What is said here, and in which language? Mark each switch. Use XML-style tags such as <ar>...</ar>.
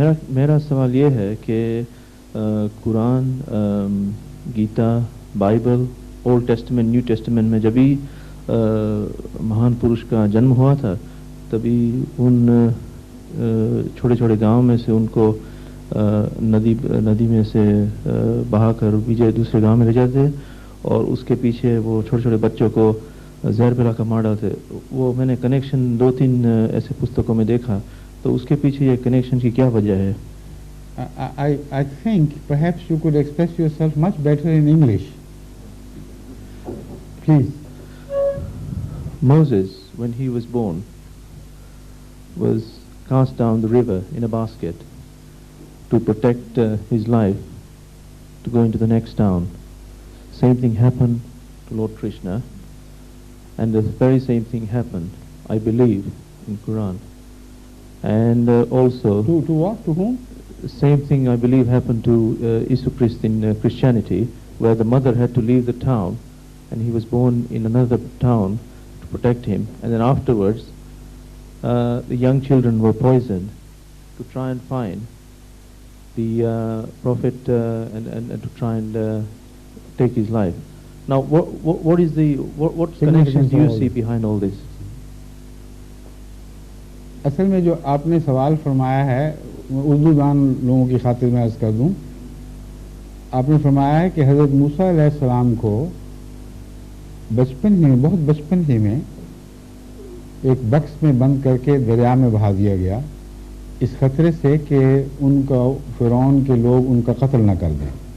<ur>میرا سوال یہ ہے کہ قرآن, Gita, Bible, old testament, new testament میں جبھی مہان پروش کا جنم ہوا تھا تبھی ان چھوٹے چھوٹے گاؤں میں سے ان کو ندی میں سے بہا کر بیجے دوسرے گاؤں میں لے جاتے اور اس کے پیچھے وہ چھوٹے چھوٹے بچوں کو زہر پلا کر مار ڈالتے. وہ میں نے کنیکشن 2-3 ایسے پستکوں میں دیکھا, تو اس کے پیچھے یہ کنیکشن کی کیا وجہ ہے؟</ur> <en>I think perhaps you could express yourself much better in English. Please. Moses, when he was born, was cast down the river in a basket to protect his life, to go into the next town. Same thing happened to Lord Krishna, and the very same thing happened, I believe, in Quran. And also... To what? To whom? Same thing, I believe, happened to Isu Christ in Christianity, where the mother had to leave the town, and he was born in another town to protect him. And then afterwards, the young children were poisoned to try and find the prophet and to try and take his life. Now, what connections do you see behind all this?</en> <ur>اصل میں جو آپ نے سوال فرمایا ہے, اردو دان لوگوں کی خاطر میں عرض کر دوں, آپ نے فرمایا ہے کہ حضرت موسیٰ علیہ السلام کو بہت بچپن ہی میں ایک بکس میں بند کر کے دریا میں بہا دیا گیا, اس خطرے سے کہ ان کا فرعون کے لوگ ان کا قتل نہ کر دیں.</ur>